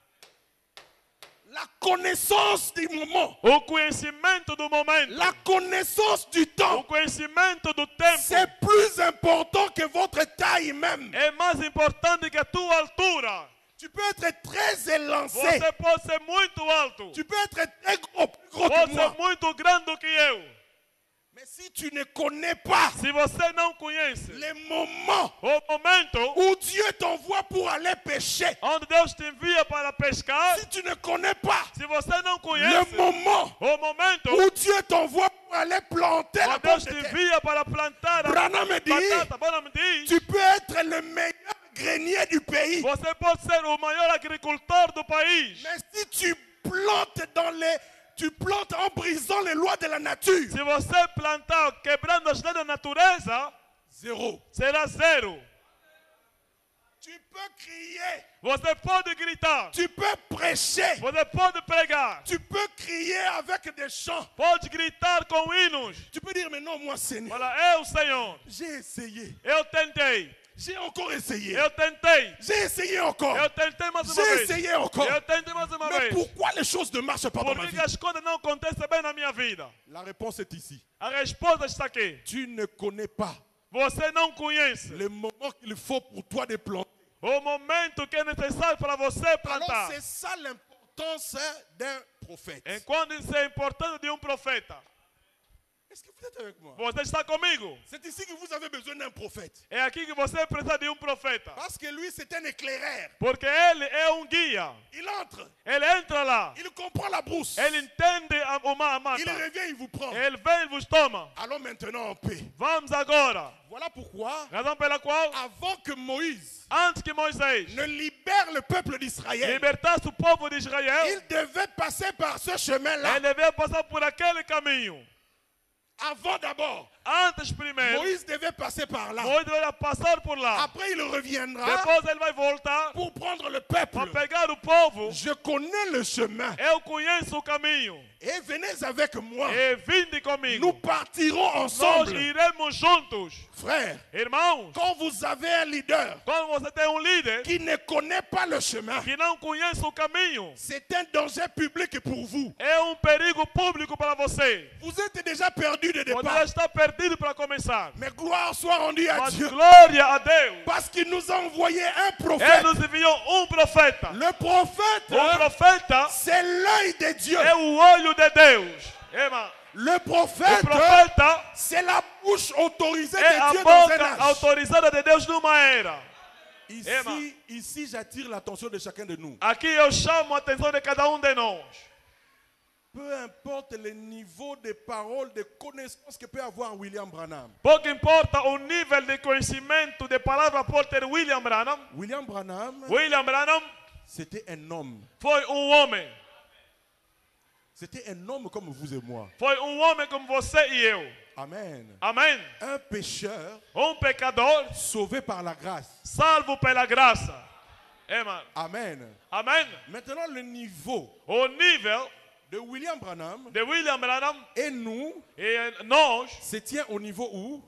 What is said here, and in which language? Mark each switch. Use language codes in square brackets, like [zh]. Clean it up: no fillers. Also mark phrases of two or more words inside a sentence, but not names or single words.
[fr] La connaissance du moment, [pt] O conhecimento do momento. [fr] la connaissance du [pt] O [fr] temps, [pt] conhecimento do tempo [fr] c'est plus important que votre taille même. [pt] é mais importante que a tua altura. [fr] Tu peux être très élancé. [pt] Você pode ser muito alto. [fr] Tu peux être très gros, plus gros que [pt] Pode [fr] moi. [pt] ser muito grande do que eu. [fr] Mais si tu ne connais pas [pt] Se você não conhece [fr] les moments [pt] o momento [fr] où Dieu t'envoie pour aller pêcher, [pt] onde Deus te envia para pescar, [fr] si tu ne connais pas [pt] se você não [fr] le [pt] conhece [fr] moment [pt] o momento [fr] où Dieu t'envoie pour aller planter la [pt] onde Deus [fr] pomme [pt] te [fr] de terre, [pt] envia para plantar a [fr] Branham me dit, [pt] batata, Branham diz, [fr] tu peux être le meilleur grenier du pays. [pt] você pode ser o maior agricultor do país. [fr] Mais si tu plantes tu plantes en brisant les lois de la nature, [pt] Se você plantar quebrando as leis da natureza, [fr] zéro. [pt] será zero. [fr] Tu peux crier, [pt] Você pode gritar, [fr] tu peux prêcher, [pt] você pode pregar, [fr] tu peux crier avec des chants. [pt] pode gritar com hinos. [fr] Tu peux dire, mais non, moi, Seigneur, [pt] Fala, eu, Senhor, [fr] j'ai essayé, [pt] eu tentei, [fr] j'ai encore essayé, [pt] eu tentei, [fr] j'ai essayé encore, [pt] eu tentei mais uma [fr] j'ai [pt] vez, [fr] essayé encore. [pt] eu tentei mais uma [fr] Mais [pt] vez. [fr] pourquoi les choses ne marchent pas dans [pt] Por [fr] ma [pt] que [fr] vie? [pt] as coisas não acontecem bem na minha vida? [fr] La réponse est ici. [pt] A resposta está aqui. [fr] Tu ne connais pas [pt] Você não conhece [fr] le moment qu'il faut pour toi de planter. [pt] o momento que é necessário para você [fr] Alors [pt] plantar. [fr] c'est ça l'importance d'un prophète. [pt] Enquanto isso é importante de profeta. [fr] Est-ce que vous êtes avec moi? [pt] Você está comigo? [fr] C'est ici que vous avez besoin d'un prophète. [pt] É aqui que você precisa de profeta. [fr] Parce que lui, c'est un éclaireur. [pt] Porque ele é guia. [fr] Il entre, [pt] Ele entra lá. [fr] il comprend la brousse. [pt] Ele entende a mata. [fr] Il revient, il vous prend. [pt] Ele vem e vos toma. [fr] Allons maintenant en paix. [pt] Vamos agora. [fr] Voilà pourquoi, [pt] Razão pela qual, [fr] avant que Moïse [pt] antes que Moisés [fr] ne libère le peuple d'Israël, [pt] libertasse o povo de Israel, [fr] il devait passer par ce chemin-là. [pt] ele devia passar por aquele caminho. [fr] Avant d'abord, [pt] Antes primeiro, [fr] Moïse devait passer par là. [pt] Moisés devia passar por lá. [fr] Après, il reviendra [pt] Depois ele vai voltar [fr] pour prendre le peuple. [pt] para pegar o povo. [fr] Je connais le chemin. [pt] Eu conheço o caminho. [fr] Et venez avec moi. [pt] E vinde [fr] Nous [pt] comigo. [fr] partirons [pt] Nós [fr] ensemble. [pt] iremos juntos. [fr] Frère, [pt] Irmãos, [fr] quand vous avez un leader [pt] quando você tem líder [fr] qui ne connaît pas le chemin, [pt] que não conhece o caminho, [fr] c'est un danger public pour vous. [pt] é perigo público para você. [fr] Vous êtes déjà perdu de [pt] Você [fr] départ. [pt] já está perdido para começar. [fr] Mais gloire soit rendue à [pt] Mas [fr] Dieu. [pt] glória a Deus. [fr] Parce qu'il nous a envoyé un [pt] Ele [fr] prophète. [pt] nos enviou profeta. [fr] Le prophète, [pt] O profeta [fr] c'est l'œil de Dieu. [pt] é o olho de Deus. Ema. [fr] Le [pt] O [fr] prophète, [pt] profeta [fr] c'est la bouche autorisée [pt] é [fr] de [pt] a [fr] Dieu dans un [pt] boca [fr] âge. [pt] autorizada de Deus numa era. [fr] Ici, j'attire l'attention de chacun de nous. [pt] Aqui eu chamo a atenção de cada de nós. [fr] Peu importe le niveau de parole, de connaissance que peut avoir William Branham. [pt] Pouco importa o nível de conhecimento de palavra por ter William Branham. [fr] William Branham, [pt] William Branham [fr] c'était un homme. [pt] foi homem. [fr] C'était un homme comme vous et moi. [pt] Foi homem como você e eu. [fr] Amen. [pt] Amém? [fr] Un pécheur [pt] Pecador [fr] sauvé par la grâce. [pt] salvo pela graça. Ema. [fr] Amen. [pt] Amém? [fr] Maintenant, le niveau [pt] O nível [fr] de William Branham [pt] de William Branham [fr] et nous [pt] e nós, [fr] se tient au niveau où